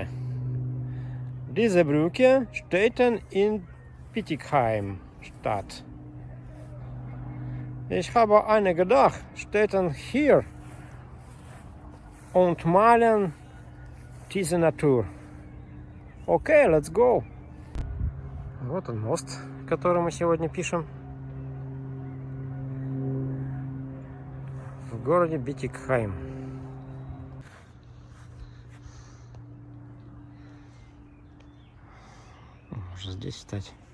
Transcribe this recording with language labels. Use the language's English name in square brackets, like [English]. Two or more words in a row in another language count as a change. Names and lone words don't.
[German] Diese Brücke steht in Bietigheim Stadt. Ich habe eine gedacht, steht hier und malen diese Natur. [English] Окей, let's go. [Russian] Вот он мост, который мы сегодня пишем. В городе Бietigheim. Можно здесь встать.